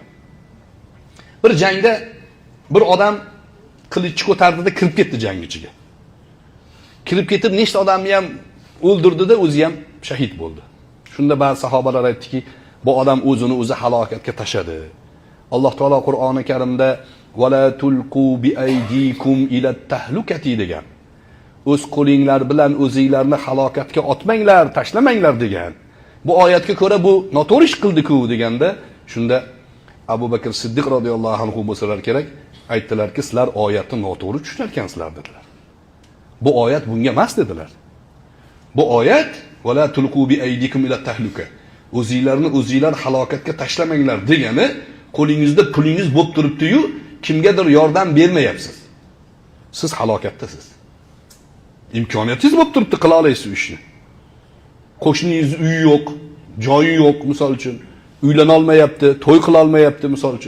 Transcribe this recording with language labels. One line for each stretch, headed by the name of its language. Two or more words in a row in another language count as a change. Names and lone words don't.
Uzbek: Bir jangda bir odam qilich ko'tardida kirib ketdi jang ichiga. Kirib ketib nechta odamni ham o'ldirdida, o'zi ham shahid bo'ldi. Shunda ba'zi sahobalar aytdiki, bu odam o'zini o'zi halokatga tashadi. Alloh taolo Qur'oni Karimda
Arabic: "ولا تلقوا بأيديكم إلى التهلكة" degan.
Uzbek: O'z qo'linglar bilan o'zingizlarni halokatga otmanglar, tashlamanglar degan. Bu oyatga ko'ra bu noto'g'ri ish qildi-ku deganda, shunda Abu Bakr Siddiq
Arabic: رضي الله عنه
Uzbek: bo'lsalar kerak, aytdilarki, sizlar oyatni noto'g'ri tushunarkansizlar dedilar. Bu oyat bunga emas dedilar. Bu oyat
Arabic: "ولا تلقوا بأيديكم إلى التهلكة"
Uzbek: o'zingizlarni o'zingizlar halokatga tashlamanglar degani, qo'lingizda pulingiz bo'lib turibdi-yu, kimgadir yordam bermayapsiz. Siz halokatdasiz. Imkoniyatingiz bo'lib turibdi, qila olasiz ishni. Qo'shningiz uyi yo'q, joyi yo'q, misol uchun, uylana olmayapti, to'y qila olmayapti, misol uchun.